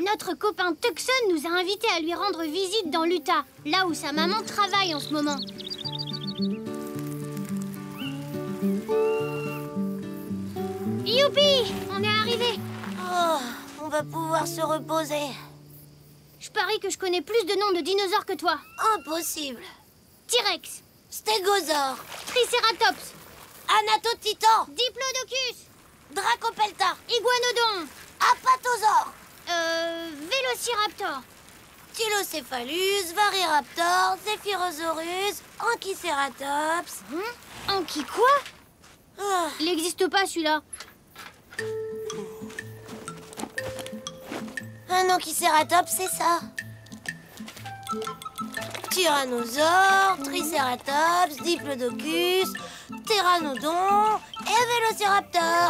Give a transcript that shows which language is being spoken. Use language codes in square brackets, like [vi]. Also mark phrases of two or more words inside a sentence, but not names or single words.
[fr] notre copain Tuxon nous a invités à lui rendre visite dans l'Utah, là où sa maman travaille en ce moment. Youpi! On est arrivé! Oh, on va pouvoir se reposer. Je parie que je connais plus de noms de dinosaures que toi. Impossible. T-Rex, Stégosaure, Triceratops, Anatotitan, Diplodocus, Dracopelta, Iguanodon, Apatosaure, Vélociraptor. Tylocéphalus, Variraptor, Zephyrosaurus, Anchiceratops. Anki quoi? Ah, Il n'existe pas celui-là. un Anchiceratops, c'est ça. Tyrannosaure, Triceratops, Diplodocus, Pteranodon et Vélociraptor.